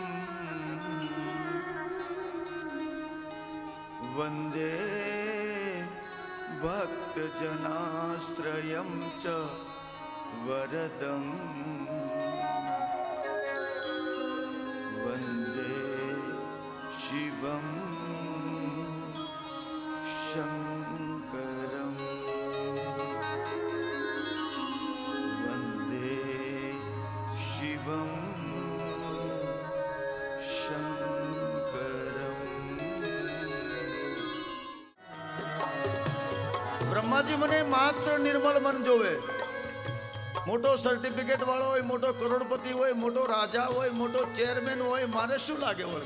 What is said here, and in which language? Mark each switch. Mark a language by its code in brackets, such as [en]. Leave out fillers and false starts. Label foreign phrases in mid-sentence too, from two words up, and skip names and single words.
[sa] वन्दे भक्तजनाश्रयं च वरदं वन्दे शिवं शङ्करं वन्दे शिवं [gu] બ્રહ્માજી મને માત્ર નિર્મળ મન જોવે. મોટો સર્ટિફિકેટ વાળો હોય, મોટો કરોડપતિ હોય, મોટો રાજા હોય, મોટો ચેરમેન હોય, મારે શું લાગે વળગે?